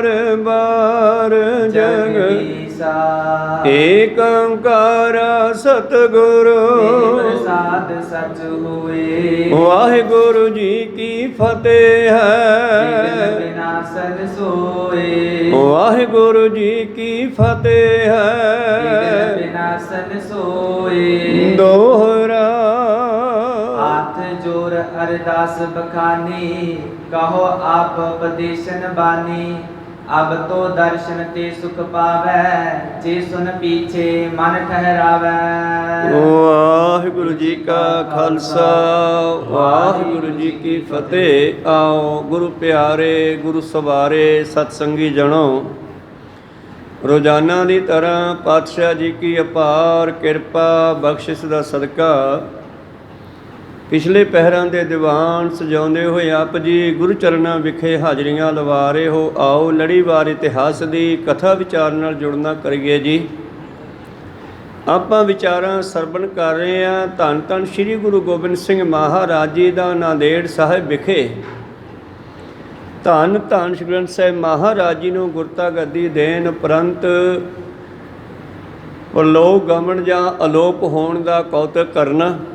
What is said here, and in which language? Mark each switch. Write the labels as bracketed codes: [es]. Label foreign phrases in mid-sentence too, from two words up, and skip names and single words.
[pa] ਬਾਰ ਜਗਦੀਸਾ ਏਕ ਓੰਕਾਰ ਸਤਿਗੁਰੂ ਪ੍ਰਸਾਦ ਸਚ ਹੋਏ ਵਾਹਿਗੁਰੂ ਜੀ ਕੀ ਫਤਿਹ ਹੈ ਵਿਨਾਸ਼ਨ ਸੋਏ ਵਾਹਿਗੁਰੂ ਜੀ ਕੀ ਫਤਿਹ ਹੈ ਵਿਨਾਸ਼ਨ ਸੋਏ ਦੋਹਰਾ [hi] हाथ जोर अरदास बखानी कहो आप उपदेशन बानी अब तो दर्शन ते सुख पावै जे सुन पीछे मन ठहरावै वाहिगुरु जी का खालसा वाहिगुरु जी की फतेह। आओ गुरु प्यारे गुरु सवारे सत्संगी जनो रोजाना की तरह पातशाह जी की अपार किरपा बख्शिश का सदका [pa] ਪਿਛਲੇ ਪਹਿਰਾਂ ਦੇ ਦੀਵਾਨ ਸਜਾਉਂਦੇ ਹੋਏ ਆਪ ਜੀ ਗੁਰੂ ਚਰਨਾਂ ਵਿਖੇ ਹਾਜ਼ਰੀਆਂ ਲਵਾ ਰਹੇ ਹੋ। ਆਓ ਲੜੀਵਾਰ ਇਤਿਹਾਸ ਦੀ ਕਥਾ ਵਿਚਾਰ ਨਾਲ ਜੁੜਨਾ ਕਰੀਏ ਜੀ। ਆਪਾਂ ਵਿਚਾਰਾਂ ਸਰਵਣ ਕਰ ਰਹੇ ਹਾਂ ਧੰਨ ਧੰਨ ਸ੍ਰੀ ਗੁਰੂ ਗੋਬਿੰਦ ਸਿੰਘ ਮਹਾਰਾਜ ਜੀ ਦਾ ਨਾਂਦੇੜ ਸਾਹਿਬ ਵਿਖੇ ਧੰਨ ਧੰਨ ਸ੍ਰੀ ਗ੍ਰੰਥ ਸਾਹਿਬ ਮਹਾਰਾਜ ਜੀ ਨੂੰ ਗੁਰਤਾ ਗੱਦੀ ਦੇਣ ਉਪਰੰਤ ਪਰਲੋਕ ਗਮਨ ਜਾਂ ਅਲੋਪ ਹੋਣ ਦਾ ਕੌਤਕ ਕਰਨਾ।